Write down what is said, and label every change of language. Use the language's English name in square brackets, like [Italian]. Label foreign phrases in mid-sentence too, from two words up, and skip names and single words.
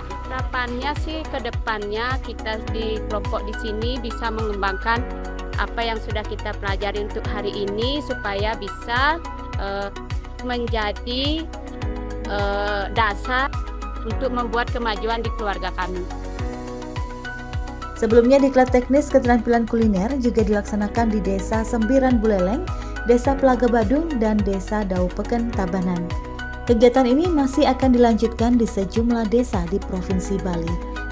[Indonesian] Harapannya sih ke depannya kita di kelompok di sini bisa mengembangkan apa yang sudah kita pelajari untuk hari ini supaya bisa menjadi dasar untuk membuat kemajuan di keluarga kami. Sebelumnya diklat teknis keterampilan kuliner juga dilaksanakan di Desa Sembiran Buleleng, Desa Pelaga Badung, dan Desa Daupeken Tabanan. Kegiatan ini masih akan dilanjutkan di sejumlah desa di Provinsi Bali.